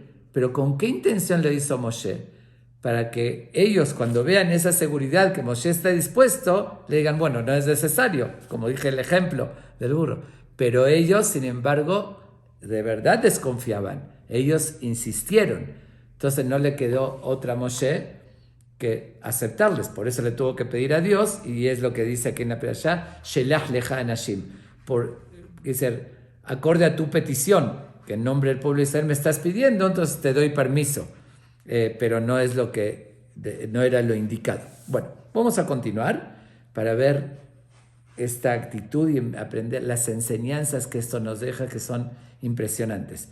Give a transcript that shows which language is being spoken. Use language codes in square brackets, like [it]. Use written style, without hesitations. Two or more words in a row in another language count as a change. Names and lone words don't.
[es] Pero ¿con qué intención lo hizo Moshe? Para que ellos, cuando vean esa seguridad que Moshe está dispuesto, le digan, bueno, no es necesario, como dije el ejemplo del burro. Pero ellos, sin embargo, de verdad desconfiaban. Ellos insistieron. Entonces no le quedó otra a Moshe que aceptarles. Por eso le tuvo que pedir a Dios, y es lo que dice aquí en la Perashá, [he] שלח לך אנשים, [es] acorde a tu petición. que en nombre del pueblo de Israel me estás pidiendo, entonces te doy permiso, pero no es no era lo indicado. Bueno, vamos a continuar para ver esta actitud y aprender las enseñanzas que esto nos deja, que son impresionantes.